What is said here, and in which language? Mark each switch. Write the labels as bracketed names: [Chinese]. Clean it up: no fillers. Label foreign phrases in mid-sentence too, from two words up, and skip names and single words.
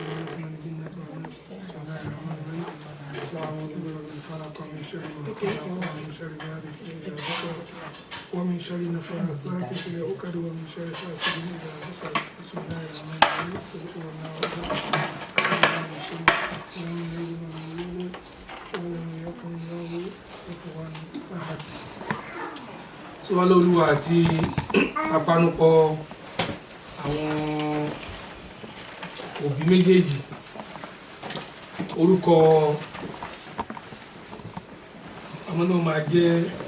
[Arabic] الناس من الجنة والناس بسم الله الرحمن الرحيم وأعوذ برب الفلق من شر ما خلق ومن شر غاسق إذا وقب ومن شر النفاثات في العقد ومن شر حاسد إذا حسد بسم الله الرحمن الرحيم قل هو الله أحد من شر لم يلد ولم يولد ولم يكن له كفوا أحد. [Yoruba] Sọ́wọ́n Olúwa àti apanupọ̀ àwọn òbí méjèèjì orúkọ ọmọ náà máa jẹ́